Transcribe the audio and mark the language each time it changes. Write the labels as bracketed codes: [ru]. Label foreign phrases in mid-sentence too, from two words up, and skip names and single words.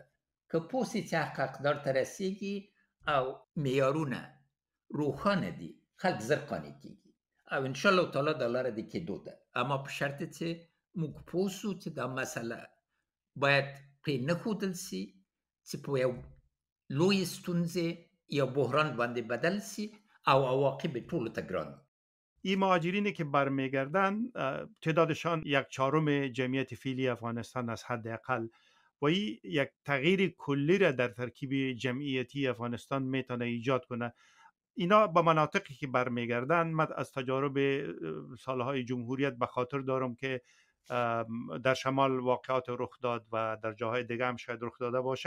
[ps] که پوه سي چې حقدار ته رسیږي او معیارونه روښانه دي، خلک زر قانع کېږي او [ar] انشاءالله تعالی [ps] دا لاره د کېدو ده. اما په شرط چې موږ پوه سو چې دا مسله باید پرې نه ښودل سي چې په یو لوی ستونزې یا بحران باندې بدل سي او عواقب ټولو ته ګران. [fa] این مهاجرینی که برمیگردن تعدادشان 1/4 جمعیت فعلی افغانستان از حداقل و این یک تغییر کلی را در ترکیب جمعیتی افغانستان میتونه ایجاد کنه. اینا به مناطقی که برمیگردن، من از تجارب سالهای جمهوریت به خاطر دارم که در شمال واقعات رخ داد و در جاهای دیگه هم شاید رخ داده باشه.